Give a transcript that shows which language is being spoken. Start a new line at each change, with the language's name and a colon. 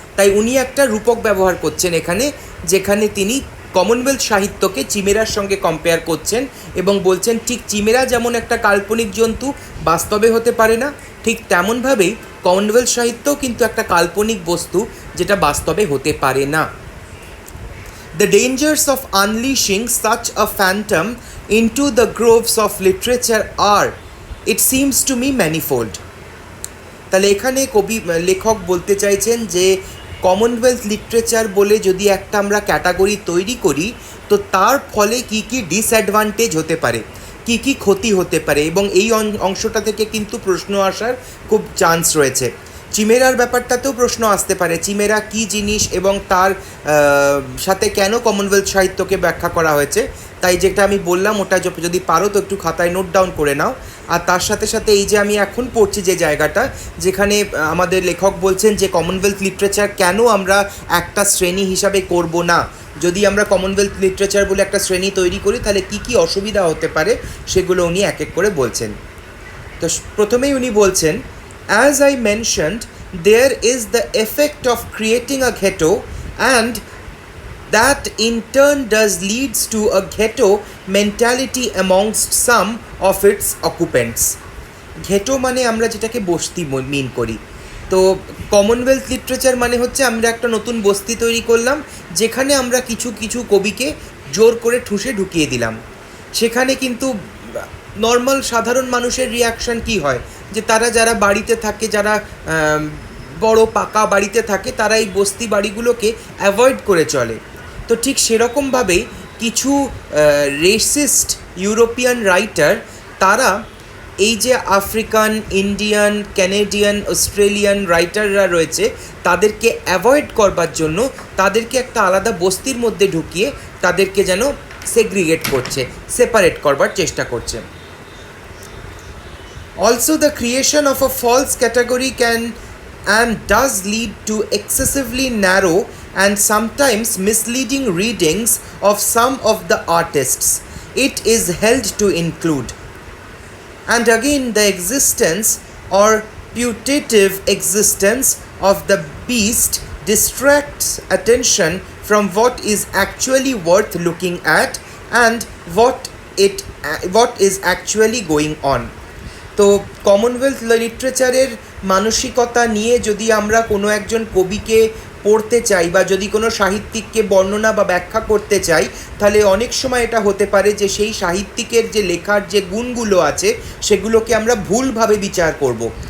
Bangla: তাই উনি একটা রূপক ব্যবহার করছেন এখানে, যেখানে তিনি কমনওয়েলথ সাহিত্যকে চিমেরার সঙ্গে কম্পেয়ার করছেন এবং বলছেন ঠিক চিমেরা যেমন একটা কাল্পনিক জন্তু, বাস্তবে হতে পারে না, ঠিক তেমনভাবেই কমনওয়েলথ সাহিত্যও কিন্তু একটা কাল্পনিক বস্তু যেটা বাস্তবে হতে পারে না।
English: The dangers of unleashing such a phantom into the groves of literature are, it seems to me, manifold.
Bangla: তাহলে এখানে লেখক বলতে চাইছেন যে কমনওয়েলথ লিটারেচার বলে যদি একটা আমরা ক্যাটাগরি তৈরি করি, তো তার ফলে কি কি ডিসঅ্যাডভান্টেজ হতে পারে, কি কি ক্ষতি হতে পারে, এবং এই অংশটা থেকে কিন্তু প্রশ্ন আসার খুব চান্স রয়েছে। চিমেরার ব্যাপারটাতেও প্রশ্ন আসতে পারে, চিমেরা কী জিনিস এবং তার সাথে কেন কমনওয়েলথ সাহিত্যকে ব্যাখ্যা করা হয়েছে। তাই যেটা আমি বললাম ওটা যদি পারো তো একটু খাতায় নোট ডাউন করে নাও। আর তার সাথে সাথে এই যে আমি এখন পড়ছি যে জায়গাটা, যেখানে আমাদের লেখক বলছেন যে কমনওয়েলথ লিটারেচার কেন আমরা একটা শ্রেণী হিসাবে করব না, যদি আমরা কমনওয়েলথ লিটারেচার বলে একটা শ্রেণী তৈরি করি তাহলে কি কি অসুবিধা হতে পারে সেগুলো উনি এক এক করে বলছেন। তো প্রথমেই উনি বলছেন,
English: as I mentioned, there is the effect of creating a ghetto, and that in turn does leads to a ghetto mentality amongst some of its occupants.
Bangla: ঘেটো মানে আমরা যেটাকে বস্তি মিন করি। তো কমনওয়েলথ লিটারেচার মানে হচ্ছে আমরা একটা নতুন বস্তি তৈরি করলাম, যেখানে আমরা কিছু কিছু কবিকে জোর করে ঠুসে ঢুকিয়ে দিলাম। সেখানে কিন্তু নর্মাল সাধারণ মানুষের রিয়াকশান কি হয়, যে তারা যারা বাড়িতে থাকে, যারা বড় পাকা বাড়িতে থাকে, তারা এই বস্তি বাড়িগুলোকে অ্যাভয়েড করে চলে। তো ঠিক সেরকমভাবেই কিছু রেসিস্ট ইউরোপিয়ান রাইটার, তারা এই যে আফ্রিকান, ইন্ডিয়ান, ক্যানেডিয়ান, অস্ট্রেলিয়ান রাইটাররা রয়েছে, তাদেরকে অ্যাভয়েড করবার জন্য তাদেরকে একটা আলাদা বস্তির মধ্যে ঢুকিয়ে তাদেরকে যেন সেগ্রিগেট করছে, সেপারেট করবার চেষ্টা করছে।
English: Also, the creation of a false category can and does lead to excessively narrow and sometimes misleading readings of some of the artists it is held to include. And again, the existence or putative existence of the beast distracts attention from what is actually worth looking at and what is actually going on.
Bangla: তো Commonwealth লিটারেচারের মানসিকতা নিয়ে যদি আমরা কোনো একজন কবিকে পড়তে চাই বা যদি কোনো সাহিত্যিককে বর্ণনা বা ব্যাখ্যা করতে চাই, তাহলে অনেক সময় এটা হতে পারে যে সেই সাহিত্যিকের যে লেখার যে গুণগুলো আছে সেগুলোকে আমরা ভুলভাবে বিচার করব।